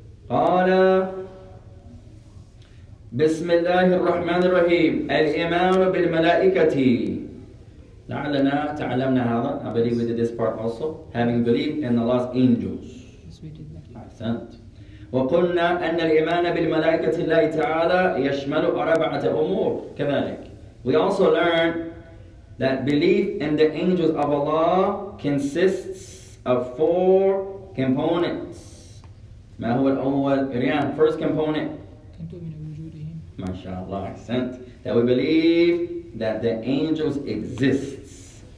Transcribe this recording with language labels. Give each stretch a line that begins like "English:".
Arabic: قال بسم الله الرحمن الرحيم الإيمان بالملائكة. لعلنا تعلمنا هذا.
English: I believe we did this part also. Having believed in Allah's angels. Yes, we did that.
Arabic: أحسنت. وقلنا أن الإيمان بالملائكة الله تعالى يشمل أربعة أمور كذلك.
English: We also learned that belief in the angels of Allah consists of 4 components.
Arabic: ما هو الأول؟ Riyaan,
English: first component.
Arabic: كن تؤمن بوجودهم.
English: MashaAllah, accent. That we believe that the angels exist.